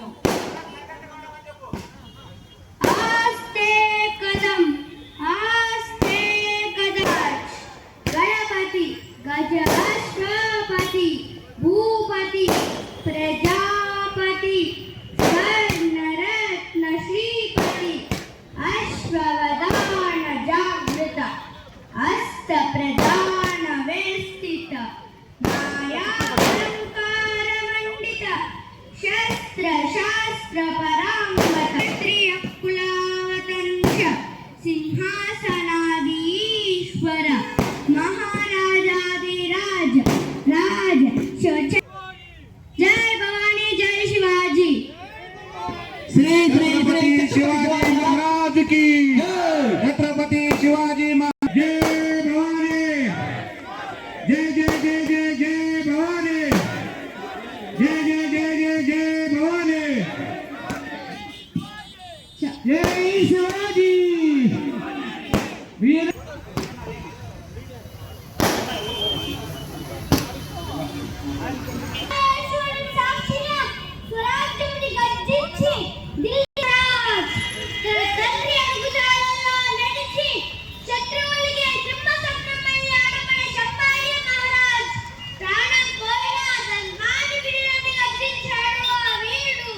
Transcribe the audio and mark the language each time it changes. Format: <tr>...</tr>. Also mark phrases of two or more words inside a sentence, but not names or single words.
<mr>आस्ते कदम गणपति गजराष्ट्रपति भूपति प्रजापति स्वर्णरत्न श्रीपति अश्ववधान जागृत अस्त प्रधान वेष्टित माया शस्त्र शास्त्र परांगत कुलावतंश सिंहासनाधीश्वर महाराजाधिराज राज शोच जय भवानी जय शिवाजी.</mr> <hi>श्री छत्रपति शिवाजी महाराज की छत्रपति शिवाजी महाराज जय भवानी.</hi> <mr>जय जय जय जय जय भवानी. जय जय जय जय जय भवानी. जय शिवाजी वीर.</mr> <te>స్వరాజ్యముని గర్జించి ఢిల్లీ రాజ్ తన తండ్రి అడుగుజాడల్లో నడిచి శత్రువులకి సింహస్వప్నమై ఆడపడే శంభాజీ మహారాజ్ ప్రాణం పోయినా తన్మాని విడుదలని గర్జించాడు ఆ వీరుడు.</te>